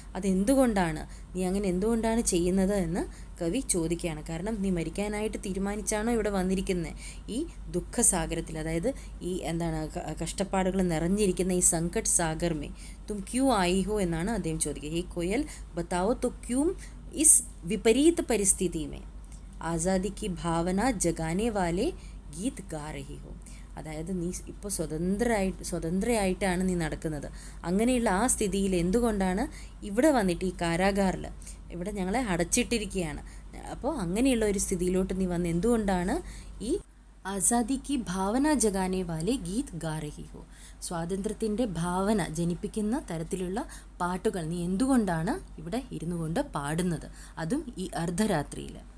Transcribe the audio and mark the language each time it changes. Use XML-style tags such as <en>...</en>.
<ml>അതെന്തുകൊണ്ടാണ്, നീ അങ്ങനെ എന്തുകൊണ്ടാണ് ചെയ്യുന്നത് എന്ന് കവി ചോദിക്കുകയാണ്. കാരണം നീ മരിക്കാനായിട്ട് തീരുമാനിച്ചാണോ ഇവിടെ വന്നിരിക്കുന്നത് ഈ ദുഃഖസാഗരത്തിൽ, അതായത് ഈ എന്താണ് കഷ്ടപ്പാടുകൾ നിറഞ്ഞിരിക്കുന്ന ഈ</ml> <hi>സംകട്ട് സാഗർ മേ തും ക്യൂ ആയി ഹോ</hi> <ml>എന്നാണ് അദ്ദേഹം ചോദിക്കുക.</ml> <hi>ഈ കോയൽ ബത്താവോ तो क्यों इस विपरीत परिस्थिति में आज़ादी की भावना जगाने वाले गीत गा रही हो.</hi> <ml>അതായത് നീ ഇപ്പോൾ സ്വതന്ത്രയായിട്ടാണ് നീ നടക്കുന്നത്. അങ്ങനെയുള്ള ആ സ്ഥിതിയിൽ എന്തുകൊണ്ടാണ് ഇവിടെ വന്നിട്ട് ഈ കാരാഗാറിൽ ഇവിടെ ഞങ്ങളെ അടച്ചിട്ടിരിക്കുകയാണ്. അപ്പോൾ അങ്ങനെയുള്ള ഒരു സ്ഥിതിയിലോട്ട് നീ വന്ന് എന്തുകൊണ്ടാണ് ഈ</ml> <hi>ആസാദി കി ഭാവന ജഗാനെ വാലെ ഗീത് ഗാ രഹി ഹോ,</hi> <ml>സ്വാതന്ത്ര്യത്തിൻ്റെ ഭാവന ജനിപ്പിക്കുന്ന തരത്തിലുള്ള പാട്ടുകൾ നീ എന്തുകൊണ്ടാണ് ഇവിടെ ഇരുന്നു കൊണ്ട് പാടുന്നത്, അതും ഈ അർദ്ധരാത്രിയിൽ?</ml>